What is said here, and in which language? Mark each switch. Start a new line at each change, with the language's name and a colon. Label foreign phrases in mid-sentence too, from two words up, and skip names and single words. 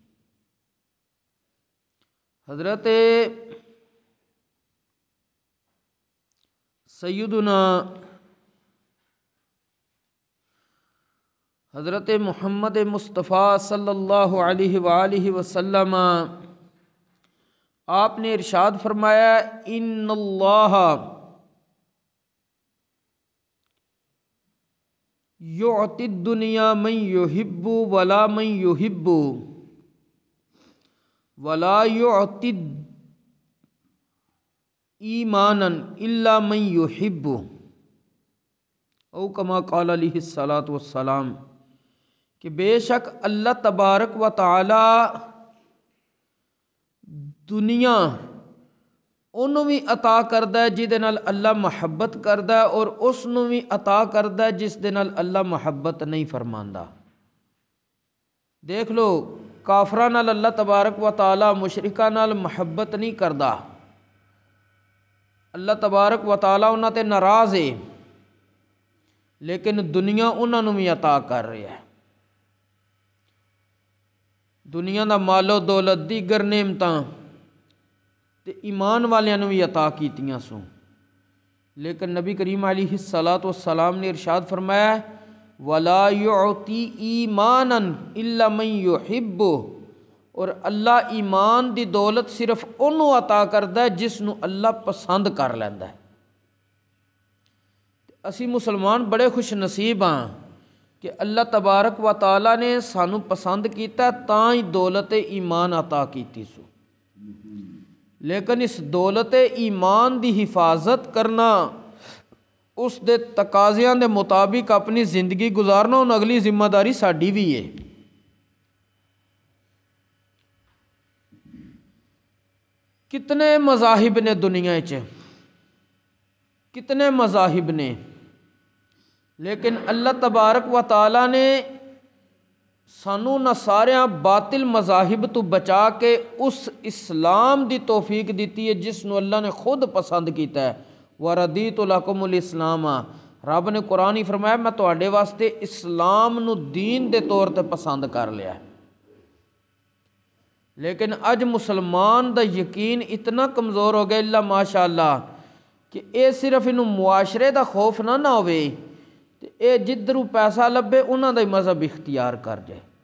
Arabic: حضرت سیدنا حضرت محمد مصطفیٰ صلی اللہ علیہ وآلہ وسلم
Urdu: آپ نے ارشاد فرمایا
Arabic: ان اللہ یعطی الدنیا من یحب ولا من یحب ولا یعطی ایمانا الا من یحب او کما قال علیہ الصلاۃ والسلام،
Punjabi: کہ بے شک اللہ تبارک و تعالی دنیا انہوں بھی عطا کردہ ہے جہدے نال اللہ محبت کردہ ہے اور اس نو بھی عطا کردہ ہے جس دے نال اللہ محبت نہیں فرماندا۔ دیکھ لو کافراں نال اللہ تبارک و تعالی مشرکاں نال محبت نہیں کردا، اللہ تبارک و تعالی انہاں تے ناراض ہے، لیکن دنیا انہاں نو بھی عطا کر رہا ہے۔ دنیا دا مال و دولت دیگر نعمتاں تے ایمان والیاں نو بھی عطا کیتیاں سو، لیکن نبی کریم
Arabic: علیہ الصلاۃ والسلام
Punjabi: نے ارشاد فرمایا
Arabic: ولا یعطی ایمانا الا من یحب،
Punjabi: اور اللہ ایمان دی دولت صرف انہوں عطا کردا ہے جس نو اللہ پسند کر لیندا ہے۔ اسی مسلمان بڑے خوش نصیب ہاں کہ اللہ تبارک و تعالی نے سانو پسند کیتا تاں ہی دولت ایمان عطا کیتی سو، لیکن اس دولت ایمان دی حفاظت کرنا، اس دے تقاضیاں دے مطابق اپنی زندگی گزارنا ان اگلی ذمہ داری ساڈی بھی ہے۔ کتنے مذاہب نے دنیا وچ، کتنے مذاہب نے، لیکن اللہ تبارک و تعالی نے سانو نہ ساریاں باطل مذاہب تو بچا کے اس اسلام دی توفیق دیتی ہے جس نو اللہ نے خود پسند کیتا ہے۔
Arabic: وَرَضِيتُ لَكُمُ الْإِسْلَامَ،
Punjabi: رب نے قرآن ہی فرمایا میں تواڈے واسطے اسلام نو دین دے طور تے پسند کر لیا ہے۔ لیکن اج مسلمان دا یقین اتنا کمزور ہو گیا، اللہ ماشاء اللہ کہ یہ صرف انہوں معاشرے دا خوف نہ ہوئے تے اے جدھروں پیسہ لبے انہاں دا ہی مذہب اختیار کر جائے.